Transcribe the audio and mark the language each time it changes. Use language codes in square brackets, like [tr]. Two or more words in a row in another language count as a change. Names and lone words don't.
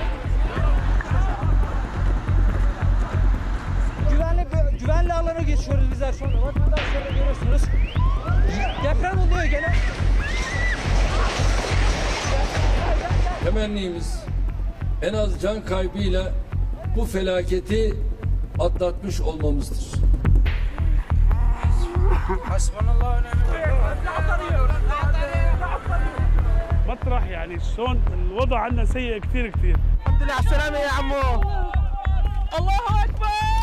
[tr] Güvenli alana geçiyoruz bizler şu anda. Vatandaşları görüyorsunuz. Deprem oluyor gene. Temennimiz en az can kaybıyla bu felaketi atlatmış olmamızdır. [ar] مطرح يعني شلون الوضع عندنا سيء كثير كثير. الحمد لله على السلامة يا عمو. الله أكبر.